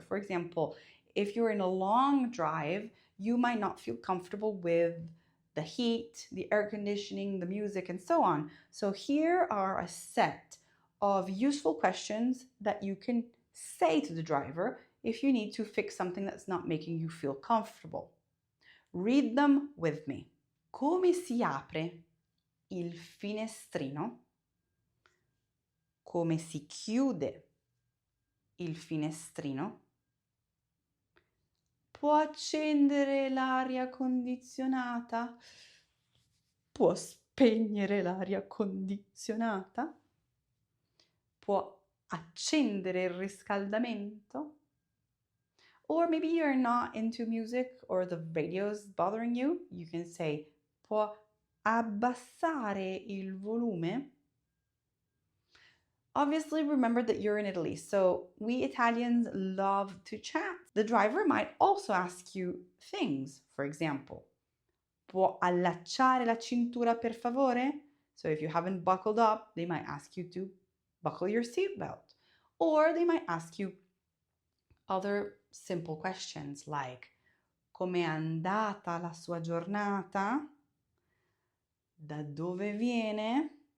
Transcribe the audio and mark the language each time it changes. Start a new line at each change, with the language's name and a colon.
English: For example, if you're in a long drive, you might not feel comfortable with the heat, the air conditioning, the music, and so on. So here are a set of useful questions that you can say to the driver if you need to fix something that's not making you feel comfortable. Read them with me.
Italian: Come si apre il finestrino? Come si chiude il finestrino? Può accendere l'aria condizionata? Può spegnere l'aria condizionata? Può accendere il riscaldamento?
English: Or maybe you're not into music or the radio's bothering you. You can say,
Italian: può abbassare il volume?
English: Obviously, remember that you're in Italy, so we Italians love to chat. The driver might also ask you things. For example,
Italian: può allacciare la cintura per favore?
English: So if you haven't buckled up, they might ask you to buckle your seatbelt. Or they might ask you other simple questions like,
Italian: com'è andata la sua giornata? Da dove viene?